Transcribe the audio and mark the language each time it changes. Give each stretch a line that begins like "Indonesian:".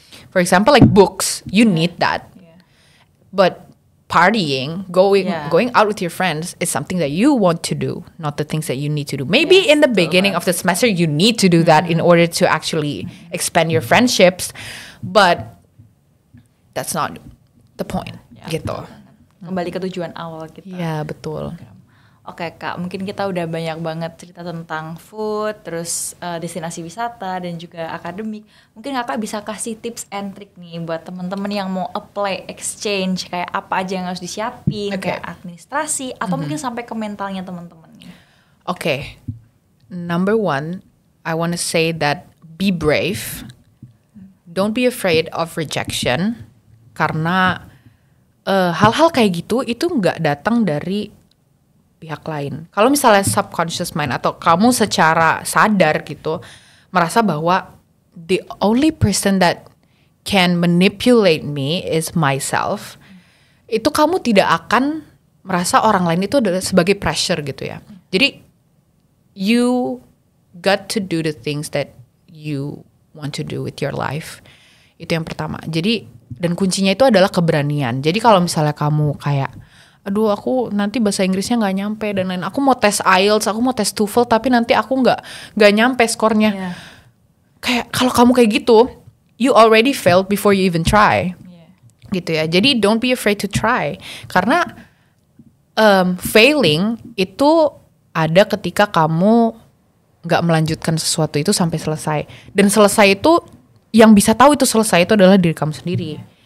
English: For example, like books, you need that. But partying, going out with your friends is something that you want to do, not the things that you need to do. Maybe in the beginning of the semester you need to do that in order to actually expand your friendships, but that's not the point.
Indonesian: Gitu. Kembali ke tujuan awal kita. Iya, betul. Oke Kak, mungkin kita udah banyak banget cerita tentang food, terus destinasi wisata dan juga akademik. Mungkin Kakak bisa kasih tips and trick nih buat teman-teman yang mau apply exchange, kayak apa aja yang harus disiapin, kayak administrasi atau mungkin sampai ke mentalnya teman-teman nih.
English: Okay. Number one, I want to say that be brave. Don't be afraid of rejection,
Indonesian: karena hal-hal kayak gitu itu nggak datang dari pihak lain. Kalau misalnya subconscious mind atau kamu secara sadar gitu merasa bahwa
English: the only person that can manipulate me is myself,
Indonesian: itu kamu tidak akan merasa orang lain itu adalah sebagai pressure gitu ya.
English: Jadi you got to do the things that you want to do with your life.
Indonesian: Itu yang pertama. Jadi dan kuncinya itu adalah keberanian. Jadi kalau misalnya kamu kayak aduh aku nanti bahasa Inggrisnya nggak nyampe dan lain, aku mau tes IELTS, aku mau tes TOEFL tapi nanti aku nggak nyampe skornya. Kayak kalau kamu kayak gitu,
English: you already failed before you even try.
Indonesian: Gitu ya. Jadi
English: don't be afraid to try,
Indonesian: karena failing itu ada ketika kamu nggak melanjutkan sesuatu itu sampai selesai. Dan selesai itu yang bisa tahu itu selesai itu adalah diri kamu sendiri.